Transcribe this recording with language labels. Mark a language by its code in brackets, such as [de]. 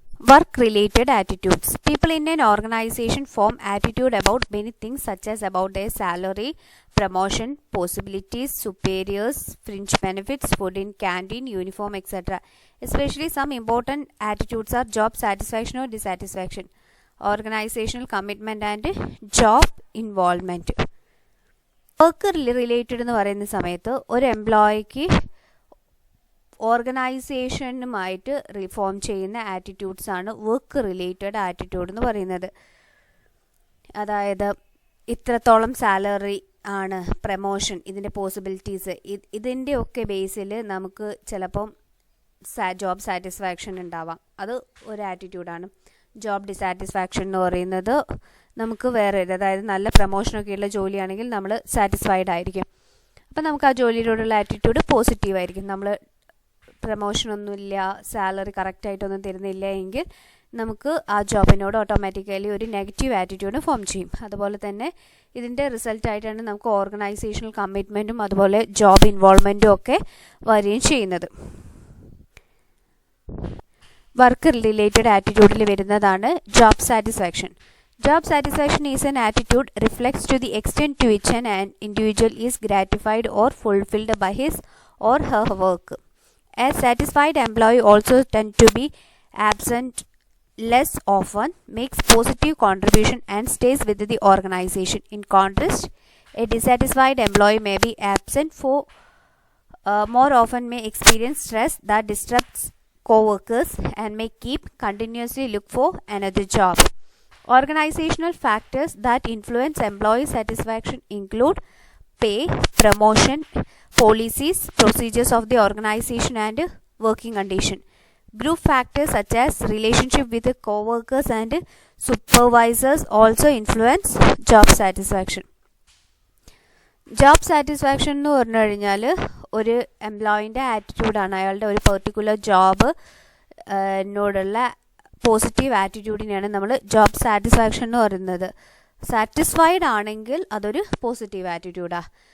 [en] Work-related attitudes. People in an organization form attitude about many things such as about their salary, promotion, possibilities, superiors, fringe benefits, food in canteen, uniform, etc. Especially some important attitudes are job satisfaction or dissatisfaction, organizational commitment and job involvement. [ml] Work-related എന്ന് പറയുന്ന സമയത്ത് ഒരു എംപ്ലോയിക്ക് ഓർഗനൈസേഷനുമായിട്ട് reform ചെയ്യുന്ന attitudes ആണ് work related attitude എന്ന് പറയുന്നത്. അതായത് ഇത്രത്തോളം സാലറി ആണ്, പ്രമോഷൻ, ഇതിൻ്റെ പോസിബിലിറ്റീസ്, ഇതിൻ്റെ ഒക്കെ ബേസിൽ നമുക്ക് ചിലപ്പം ജോബ് സാറ്റിസ്ഫാക്ഷൻ ഉണ്ടാവാം. അത് ഒരു ആറ്റിറ്റ്യൂഡാണ്. ജോബ് ഡിസാറ്റിസ്ഫാക്ഷൻ എന്ന് പറയുന്നത് നമുക്ക് വേറെ, അതായത് നല്ല പ്രമോഷനൊക്കെയുള്ള ജോലിയാണെങ്കിൽ നമ്മൾ സാറ്റിസ്ഫൈഡ് ആയിരിക്കും. അപ്പം നമുക്ക് ആ ജോലിയോടുള്ള ആറ്റിറ്റ്യൂഡ് പോസിറ്റീവായിരിക്കും. നമ്മൾ പ്രമോഷനൊന്നുമില്ല, സാലറി കറക്റ്റായിട്ടൊന്നും തരുന്നില്ല എങ്കിൽ നമുക്ക് ആ ജോബിനോട് ഓട്ടോമാറ്റിക്കലി ഒരു നെഗറ്റീവ് ആറ്റിറ്റ്യൂഡ് ഫോം ചെയ്യും. അതുപോലെ തന്നെ ഇതിൻ്റെ റിസൾട്ടായിട്ടാണ് നമുക്ക് ഓർഗനൈസേഷണൽ കമ്മിറ്റ്മെൻറ്റും അതുപോലെ ജോബ് ഇൻവോൾവ്മെൻറ്റും ഒക്കെ വരികയും ചെയ്യുന്നത്. വർക്ക് റിലേറ്റഡ് ആറ്റിറ്റ്യൂഡിൽ വരുന്നതാണ് job satisfaction. [en] Job satisfaction is an attitude reflects to the extent to which an individual is gratified or fulfilled by his or her work. A satisfied employee also tends to be absent less often, makes positive contribution and stays with the organization. In contrast, a dissatisfied employee may be absent for more often, may experience stress that disrupts co-workers and may keep continuously look for another job. Organizational factors that influence employee satisfaction include pay, promotion, policies, procedures of the organization and working condition. Group factors such as relationship with the co-workers and supervisors also influence job satisfaction. [ml] Job satisfaction എന്ന് പറഞ്ഞു കഴിഞ്ഞാൽ ഒരു എംപ്ലോയിൻ്റെ ആറ്റിറ്റ്യൂഡാണ്. അയാളുടെ ഒരു particular job നോടുള്ള positive ആറ്റിറ്റ്യൂഡിനെയാണ് നമ്മൾ job satisfaction എന്ന് പറയുന്നത്. Satisfied ആണെങ്കിൽ അതൊരു പോസിറ്റീവ് ആറ്റിറ്റ്യൂഡാണ്.